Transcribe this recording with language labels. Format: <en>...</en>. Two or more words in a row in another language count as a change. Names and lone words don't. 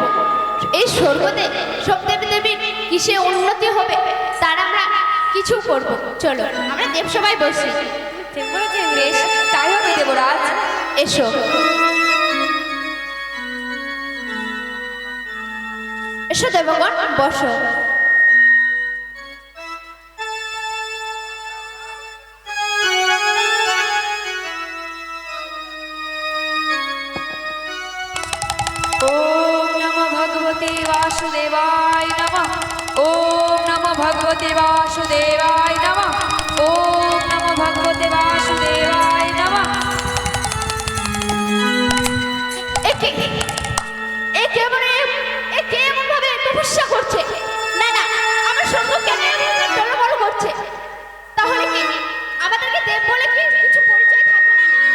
<bn>এই স্বর্গতে সব দেবী দেবীর কিসে উন্নতি হবে তার আমরা কিছু করব। চলো আমরা দেবসভায় বসি। ঠিক বলেছেন। বেশ, তাই হবে দেবরাজ। এসো। এসো দেবগণ, বসো।</bn> <sa>ওম নমো ভগবতে বাসুদেবায় নমঃ। ওম নমো ভগবতে বাসুদেবায় নমঃ। ওম নমো ভগবতে বাসুদেবায় নমঃ।</sa> <bn>একে এমন ভাবে তপস্যা করছে? না না, আমার স্বর্গ কেন টলমল করছে? তাহলে কি আমাদেরকে দেব বলে কি কিছু পরিচয় থাকবে না?</bn>